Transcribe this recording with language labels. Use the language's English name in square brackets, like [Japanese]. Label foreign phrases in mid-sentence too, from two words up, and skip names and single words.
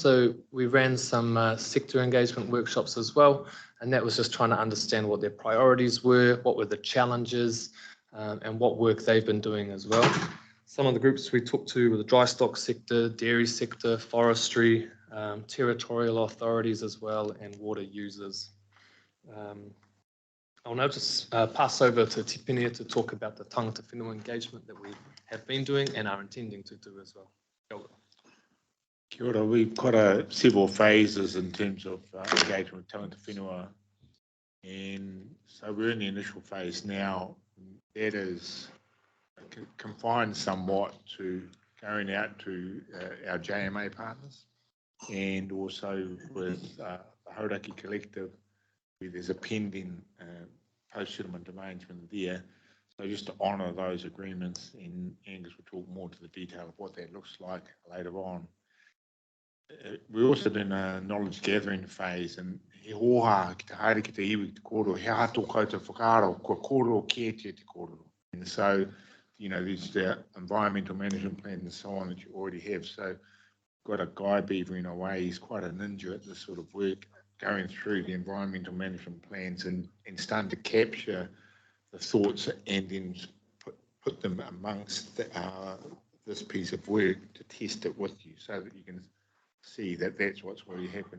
[English] So we ran some sector engagement workshops as well, and that was just trying to understand what their priorities were, what were the challenges, and what work they've been doing as well. Some of the groups we talked to were the dry stock sector, dairy sector, forestry, territorial authorities as well, and water users. I'll now just pass over to Tipinia to talk about the [Māori] tangata whenua [English] engagement that we have been doing and are intending to do as well. [Māori] Kia ora, [English] we've got several phases in terms of engagement with [Māori] tangata whenua, [English] and so we're in the initial phase now. That is confined somewhat to going out to our JMA partners and also with the Hauraki Collective, where there's a pending post-settlement arrangement there. So just to honour those agreements, and Angus will talk more to the detail of what that looks like later on. We're also in a knowledge gathering phase, and [Māori] he hoha ki te haere ki te iwi ki te kōrero, he hato koutou whakaaro, kua kōrero kētia te kōrero. [English] And so, you know, there's the environmental management plan and so on that you already have. So got a guy beaver in a way, he's quite a ninja at this sort of work, going through the environmental management plans and starting to capture the thoughts and then put them amongst this piece of work to test it with you so that you can see that that's what's really happened.